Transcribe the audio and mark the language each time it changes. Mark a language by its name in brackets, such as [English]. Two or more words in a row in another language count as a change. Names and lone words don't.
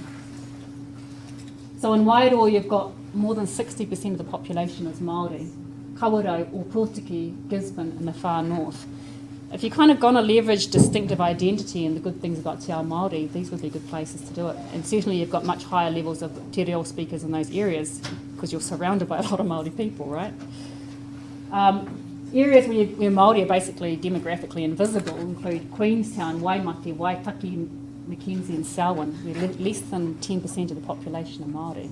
[English] So in Wairoa, you've got more than 60% of the population is Māori. Kawerau, Opotiki, Gisborne in the far north. If you're kind of going to leverage distinctive identity and the good things about [Māori] Te Ao Māori, [English] these would be good places to do it. And certainly you've got much higher levels of [Māori] te reo [English] speakers in those areas because you're surrounded by a lot of Māori people, right? Areas where Māori are basically demographically invisible include Queenstown, Waimate, Waitaki, Mackenzie and Selwyn, where less than 10% of the population are Māori.